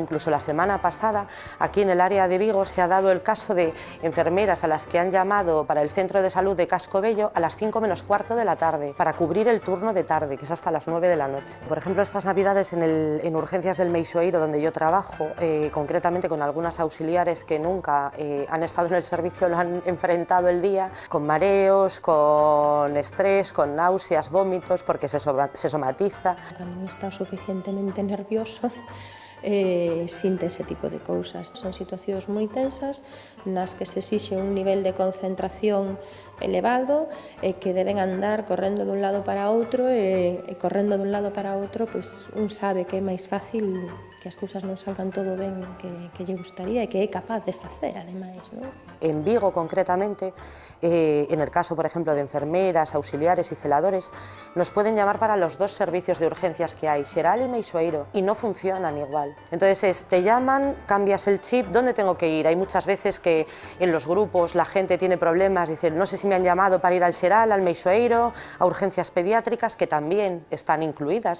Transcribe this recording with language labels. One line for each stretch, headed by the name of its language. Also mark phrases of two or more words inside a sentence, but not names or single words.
Spanish: Incluso la semana pasada, aquí en el área de Vigo, se ha dado el caso de enfermeras a las que han llamado para el centro de salud de Cascobello a las 5 menos cuarto de la tarde, para cubrir el turno de tarde, que es hasta las 9 de la noche. Por ejemplo, estas navidades en urgencias del Meixoeiro, donde yo trabajo, concretamente con algunas auxiliares que nunca han estado en el servicio, lo han enfrentado el día, con mareos, con estrés, con náuseas, vómitos, porque se somatiza.
Galician: Cando non está suficientemente nervioso, sinte ese tipo de cousas. Son situacións moi tensas nas que se exixe un nivel de concentración elevado e que deben andar correndo dun lado para outro e correndo dun lado para outro, pois un sabe que é máis fácil que as cousas non salgan todo ben que lle gustaría e que é capaz de facer, ademais, non?
Spanish: En Vigo, concretamente, en el caso, por ejemplo, de enfermeras, auxiliares y celadores, nos pueden llamar para los 2 servicios de urgencias que hay, Xeral y Meixoeiro, y no funcionan igual. Entonces, te llaman, cambias el chip, ¿dónde tengo que ir? Hay muchas veces que en los grupos la gente tiene problemas, dicen, no sé si me han llamado para ir al Xeral, al Meixoeiro, a urgencias pediátricas, que también están incluidas.